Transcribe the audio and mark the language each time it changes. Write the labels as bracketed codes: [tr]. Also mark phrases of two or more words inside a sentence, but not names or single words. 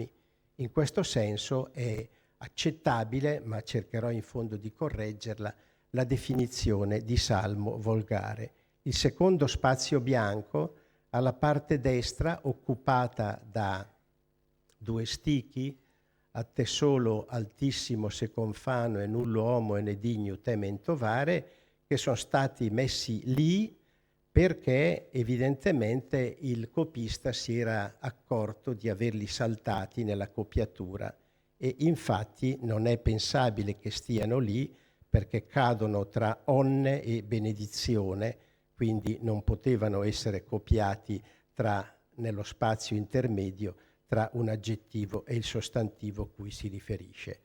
[it] In questo senso è accettabile, ma cercherò in fondo di correggerla, la definizione di salmo volgare. Il secondo spazio bianco, alla parte destra, occupata da 2 stichi, a te solo altissimo se confano e nullo homo e ne digno te mentovare, che sono stati messi lì perché evidentemente il copista si era accorto di averli saltati nella copiatura, e infatti non è pensabile che stiano lì perché cadono tra onne e benedizione, quindi non potevano essere copiati nello spazio intermedio tra un aggettivo e il sostantivo a cui si riferisce.